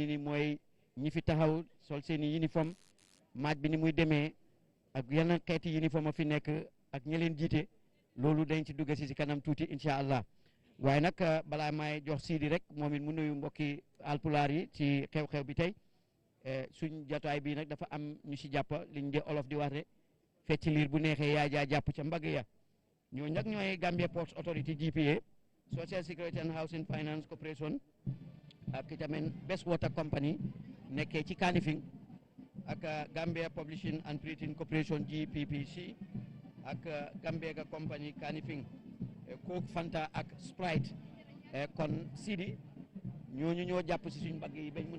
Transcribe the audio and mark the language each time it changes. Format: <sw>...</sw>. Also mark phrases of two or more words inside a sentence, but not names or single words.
<wo>ni mooy ñi fi taxaw sol seen i uniforme maaj bi ni muy demee ak yenn xeeti uniforme a fi nekk ak ña leen jiite loolu dañ ci dugga si kanam tuuti</wo> <ar>إن شاء الله</ar> <wo>waaye nag balaa may jox Sidi rek moom it mu nuyu mbokki alpulaar yi ci xew-xew bi tey suñ jotaay bi nag dafa am ñu si jàpp liñ de olof di wax de fecc liir bu neexee yaa jaa jàpp ca mbagg ya ñoo nag ñooy Gambia Ports Authority GPA Social Security and Housing Finance Corporation ak itamit Best Water Company nekkee ci Kanifing ak Gambia Publishing and Printing Corporation GPPC ak Gambia Company Kanifing Coke Fanta ak Sprite kon Sidi ñooñu ñoo jàpp si suñu mbagg yi bañ mën</wo>